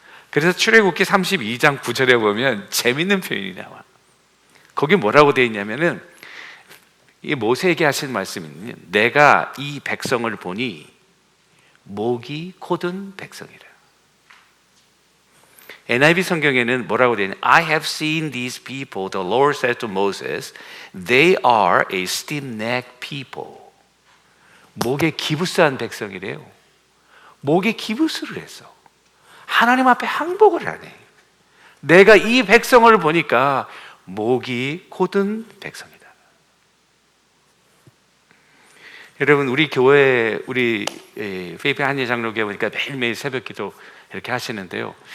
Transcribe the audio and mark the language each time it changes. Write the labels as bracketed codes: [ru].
[ko] 그래서 출애굽기 32장 9절에 보면 재밌는 표현이 나와. 거기 뭐라고 되어 있냐면은, 이 모세에게 하신 말씀이, 내가 이 백성을 보니 목이 곧은 백성이라. NIV 성경에는 뭐라고 되어 있냐? [en] I have seen these people, the Lord said to Moses, they are a stiff-necked people. [ko] 목에 기부스한 백성이래요. 목에 기부스를 했어. 하나님 앞에 항복을 하네. 내가 이 백성을 보니까 목이 곧은 백성이다. 여러분, 우리 교회, 우리 필리핀 한예 장로교회 보니까 매일매일 새벽 기도 이렇게 하시는데요.